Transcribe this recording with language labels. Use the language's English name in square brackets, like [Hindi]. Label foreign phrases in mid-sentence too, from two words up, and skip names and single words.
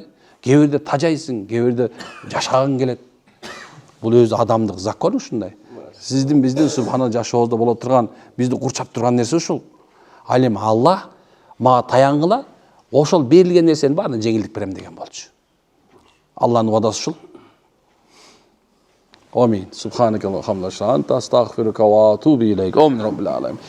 [Kyrgyz] Кээ бирде тажайсың, кээ бирде жашагың келет. Бул өзү адамдык закон ушундай. Сиздин биздин субхана жашообузда боло турган, бизди курчап турган нерсе ушул. Ал эми Аллах мага таянгыла, ошол берилген нерсенин баарына жеңилдик берем деген болчу. Алланын уадасы ушул. Амин. [Arabic] سبحانك اللهم وبحمدك أستغفرك وأتوب إليك. آمين رب العالمين.